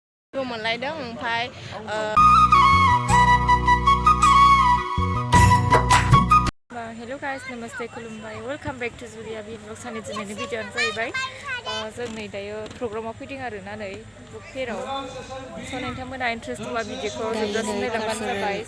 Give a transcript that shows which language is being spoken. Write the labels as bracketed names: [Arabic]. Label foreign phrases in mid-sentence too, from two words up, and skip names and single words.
[Bodo] मोनलायदों ओमफ्राय [English] Hello guys, namaste, खुलुमबाय, welcome back to Julia vlogs साननि दिनैनि [Bodo] भिडिअ'आनो जाहैबाय जों नै दायो प्रग्रामाव फैदों आरोना नै बुक फेयाराव स' नोंथांमोना इन्ट्रेस्ट दंबा भिडिअ'खौ जोबजासिम नायलांबानो जाबाय